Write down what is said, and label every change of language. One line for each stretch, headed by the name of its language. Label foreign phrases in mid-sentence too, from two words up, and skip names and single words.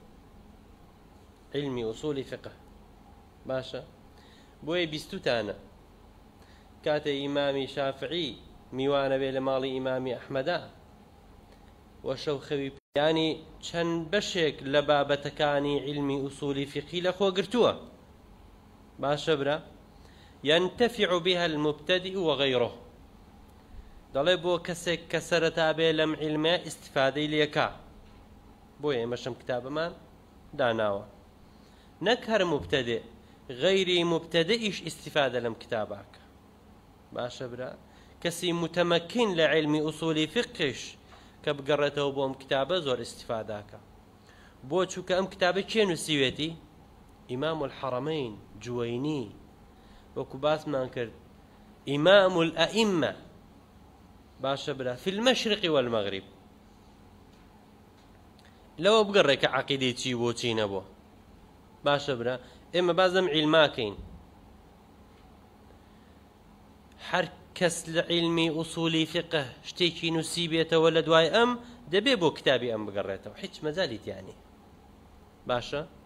Central Kurdish: علمی ئوسولی فقه باشە بۆیە بیستوتانە کاتە ئیمامی شافعی میوانە بێ لە ماڵی ئیمامی ئەحمەدا وە شەو خەوی ینی چەند بەشێک لە بابەتەکانی علمی ئوسولی فقهی لە خۆ گرتووە باشە برا
Arabic: ينتفع بها المبتدئ وغيره
Central Kurdish: دەڵێ بۆ کەسێک کە سەرەتا بێ لەم علمە ئیستیفادەی لێکا بۆیە ئێمەشم کتابەمان داناوە نەک هەر مبتدئ غەیری مبتدئیش ئیستیفادە لەم کتاباکە باشە برا کەسی متمەکین لە علمی ئوسولی فقهش کە بگەڕێتەوە بۆ ئەم کتابە زۆر ئیستیفاداکە بۆ چووکە ئەم کتابە کێ نووسیوێتی ئیمام الحەرەمەین جوەینی وەکو باسمان کرد ئیمام الئەئیمە باشە برا
Arabic: في المشرق والمغرب
Central Kurdish: لەوە بگەڕێ کە عەقیدەی چی بۆ چی نەبووە باشە برا ئێمە باز لەم عیلماکەین هەر کەس لە عیلمی ئوسولی فقه شتێکی نووسی بێتەوە لە دوای ئەم دەبێ بۆ کتابی ئەم بگەڕێتەوە هیچ مەجالی تیانی باشە